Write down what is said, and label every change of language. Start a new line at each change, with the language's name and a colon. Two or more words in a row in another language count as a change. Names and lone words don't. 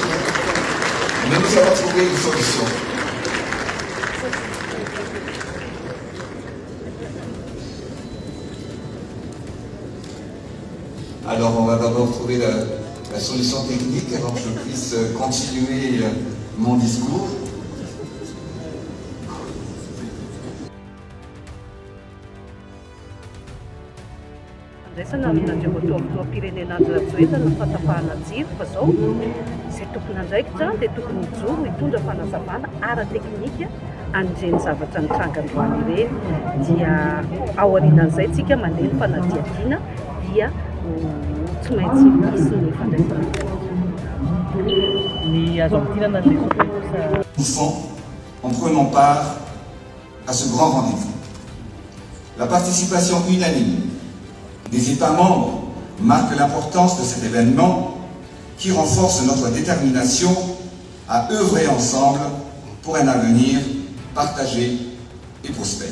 French: Mais nous allons trouver une solution. Alors, on va d'abord trouver la solution technique avant que je puisse continuer mon discours.
Malagasy: Andraisana amin'ny andriamatoa-pirenena Andrajoelina ny fatapahana jiro fa zao izay tokony andraikitra dia tokony mijoro hitondra fanazavana ara-teknika an'ireny zavatra nitranga androany ireny dia ao aorianan'izay tsika mandeha ny fanadihadiana dia tsy maintsy misy ny fandraisana. Ny azo ampidirana ny
French: en prenant part à ce grand rendez-vous. La participation unanime des États membres marque l'importance de cet événement qui renforce notre détermination à œuvrer ensemble pour un avenir partagé et prospère.